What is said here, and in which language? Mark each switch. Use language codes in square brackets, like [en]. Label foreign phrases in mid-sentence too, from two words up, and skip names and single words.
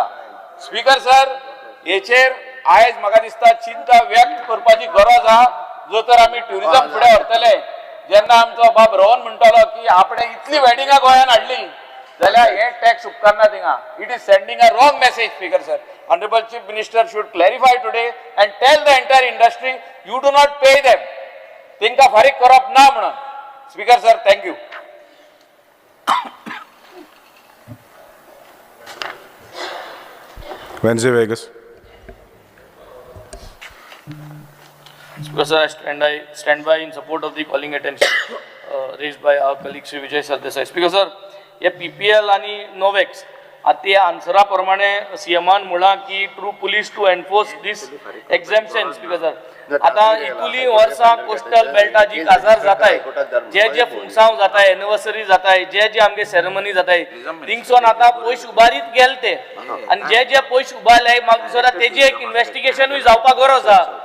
[en] Speaker sir, [kok] हेचेर आयज म्हाका दिसता चिंता व्यक्त करपाची गरज आहा. जो तर आमी ट्युरिझम फुडें व्हरतले. जेन्ना आमचो बाब रोहन म्हणटालो की आपणे इतली वेडिंगां गोंयांत हाडली जाल्यार हे टॅक्स उपकारना थिंगा. [en] It is sending a wrong message. Speaker sir, Honourable Chief Minister should clarify today and tell the entire industry you do not pay them. [kok] तेंकां फारीक करप ना म्हणून. [en] Speaker sir, thank you. Wednesday Vegas. Speaker sir, I stand by in support of the calling attention raised by our colleague Sri Vijay Sardesai. Speaker sir, [kok] हे PPL आणि Novex आता या आन्सरा प्रमाणे सीएमान म्हणला की [en] through police to enforce this exemption. Speaker sir, [kok] आता इतुली वर्सां कोस्टल बेल्टा जी काजार जाताय, जे फुंगसांव जाताय, एनिवर्सरी जाताय, जे आमगे सेरेमनी जाताय थिंगसोन आता पयस उबारीत गेल ते आणि जे पयस उबारले म्हाका दिसता तेजी एक इन्व्हेस्टिगेशनूय जावपाक गरज आहा.